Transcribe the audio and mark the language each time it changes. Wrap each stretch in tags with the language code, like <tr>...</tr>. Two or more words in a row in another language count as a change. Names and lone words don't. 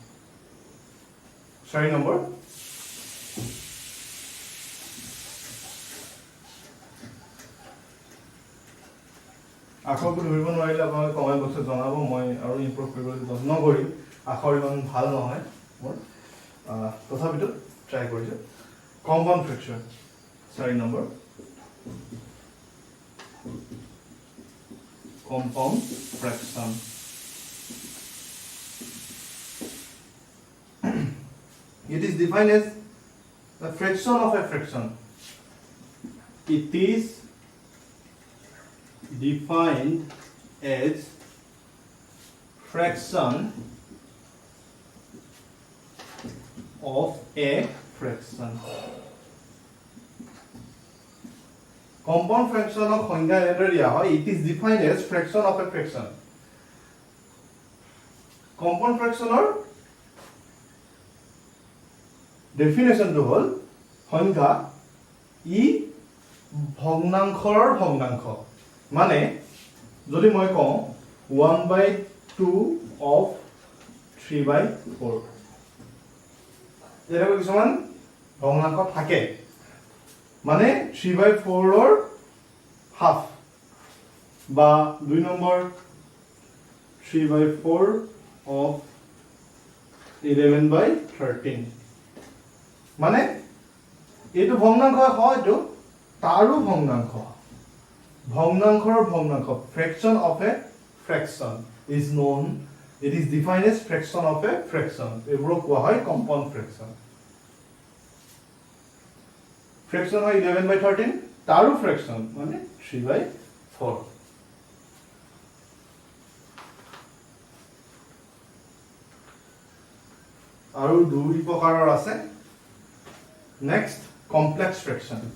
<as>4 নম্বৰ আখৰটো ধৰিব নোৱাৰিলে আপোনালোকে কমেন্ট বক্সত জনাব মই আৰু ইমপ্ৰুভ কৰিবলৈ যত্ন কৰিম আখৰ ইমান ভাল নহয় মোৰ তথাপিতো ট্ৰাই কৰিছো</as> <en>compound fraction</en> <as>4 number</as> <en>compound fraction it is defined as the fraction of a fraction it is defined as fraction of a fraction compound fraction of</en> <as>সংজ্ঞা এনেদৰে দিয়া হয়</as> <en>it is defined as fraction of a fraction compound fraction or definition to</en> <as>হল সংজ্ঞা ই ভগ্নাংশৰ ভগ্নাংশ মানে যদি মই কওঁ 1/2 of 3/4 এনেকৈ কিছুমান ভগ্নাংশ থাকে মানে 3/4 ৰ হাফ বা 2 নম্বৰ 3/4 of</as> <en>11/13</en> <as>মানে এইটো ভগ্নাংশ হয়তো তাৰো ভগ্নাংশ ভগ্নাংশৰ ভগ্নাংশ</as> <en>fraction of a fraction is known it is defined as fraction of a fraction</en> <as>এইবোৰ কোৱা হয়</as> <en>compound fraction</en> <as>fraction হয় 11/13 তাৰো fraction মানে 3/4 আৰু দুই প্ৰকাৰৰ আছে</as> <en>next complex fraction</en>